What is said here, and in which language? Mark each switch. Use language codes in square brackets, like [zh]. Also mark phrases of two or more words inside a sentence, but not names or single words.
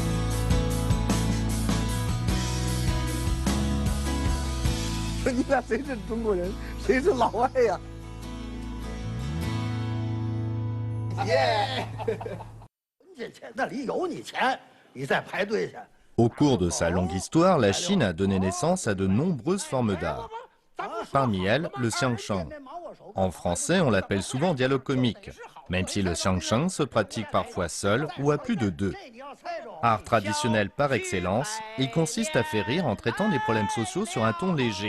[zh] 说你俩谁是中国人，谁是老外呀？耶！你钱那里有你钱，你再排队去。 [fr] Au cours de sa longue histoire, la Chine a donné naissance à de nombreuses formes d'art. Parmi elles, le xiangsheng. En français, on l'appelle souvent dialogue comique, même si le xiangsheng se pratique parfois seul ou à plus de deux. Art traditionnel par excellence, il consiste à faire rire en traitant des problèmes sociaux sur un ton léger.